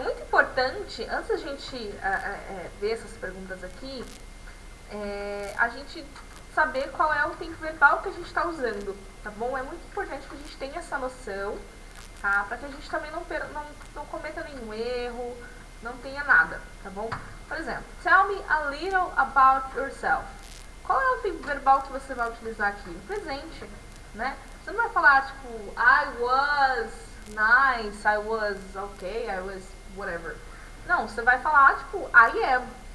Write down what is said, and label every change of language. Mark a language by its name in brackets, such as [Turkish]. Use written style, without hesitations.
[Portuguese] importante, antes da gente ver essas perguntas aqui, a gente saber qual é o tempo verbal que a gente está usando, tá bom? É muito importante que a gente tenha essa noção, tá? Para que a gente também não cometa nenhum erro, não tenha nada, tá bom? Por exemplo, [English] tell me a little about yourself. [Portuguese] Qual é o tempo verbal que você vai utilizar aqui? No presente, né? Você não vai falar, tipo, [English] I was nice, I was okay, I was whatever. [Portuguese] Não, você vai falar, tipo, [English] I am.